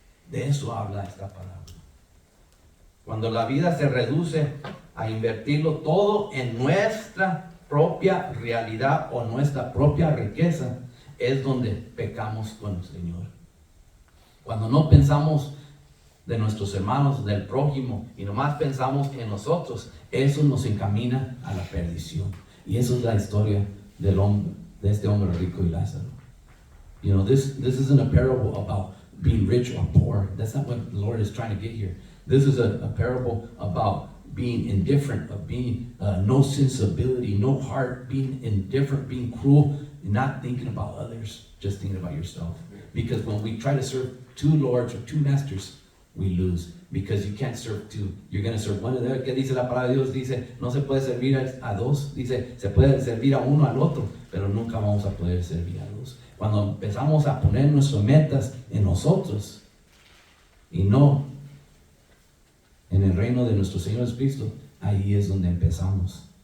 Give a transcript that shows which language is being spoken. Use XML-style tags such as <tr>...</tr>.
<es>De eso habla esta parábola. Cuando la vida se reduce a invertirlo todo en nuestra propia realidad o nuestra propia riqueza, es donde pecamos con el Señor. Cuando no pensamos de nuestros hermanos, del prójimo, y nomás pensamos en nosotros, eso nos encamina a la perdición. Y eso es la historia de este hombre rico y Lázaro.</es> <en>You know, this isn't a parable about being rich or poor. That's not what the Lord is trying to get here. This is a parable about being indifferent, of being no sensibility, no heart, being indifferent, being cruel, and not thinking about others, just thinking about yourself. Because when we try to serve two lords or two masters, we lose. Because you can't serve two. You're going to serve one of them.</en> <es>¿Qué dice la palabra de Dios? Dice, no se puede servir a dos. Dice, se puede servir a uno al otro, pero nunca vamos a poder servir a dos. Cuando empezamos a poner nuestras metas en nosotros y no en el reino de nuestro Señor Jesucristo, ahí es donde empezamos.</es>